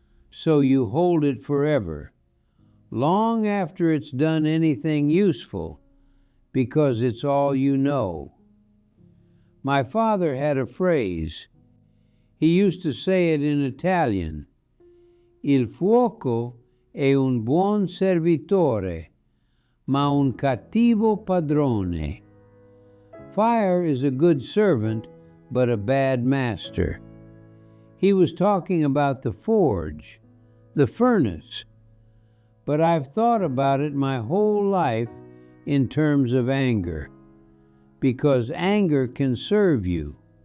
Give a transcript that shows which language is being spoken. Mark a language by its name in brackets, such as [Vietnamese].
[English] So you hold it forever, long after it's done anything useful, because it's all you know. My father had a phrase. He used to say it in Italian. [Italian] Il fuoco è un buon servitore, ma un cattivo padrone. [English] Fire is a good servant, but a bad master. He was talking about the forge, the furnace. But I've thought about it my whole life in terms of anger, because anger can serve you.